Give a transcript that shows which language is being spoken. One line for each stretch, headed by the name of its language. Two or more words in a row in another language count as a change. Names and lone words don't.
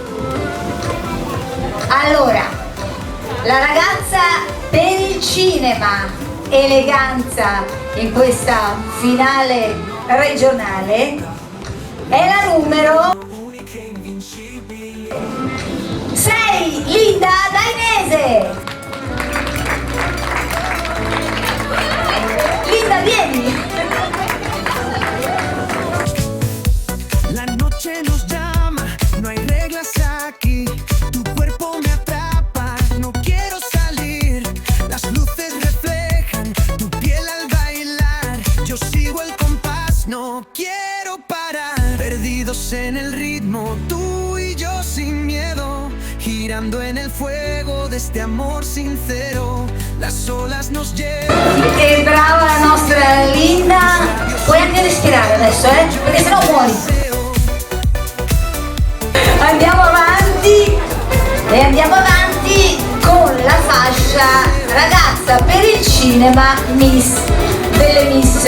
Italian: Allora, la ragazza per il cinema eleganza in questa finale regionale è la numero 6, Linda Dainese. Linda, vieni.
Spanish: La noche nos llama, no hay reglas aquí. Tu cuerpo me atrapa, no quiero salir. Las luces reflejan tu piel al bailar. Yo sigo el compás, no quiero parar. Perdidos en el ritmo, tú y yo sin miedo, girando en el fuego de este amor sincero. Las olas nos llevan.
Italian: Che brava la nostra Linda. Puoi anche respirare adesso, perché sennò muori. Andiamo avanti e andiamo avanti con la fascia ragazza per il cinema Miss delle Miss.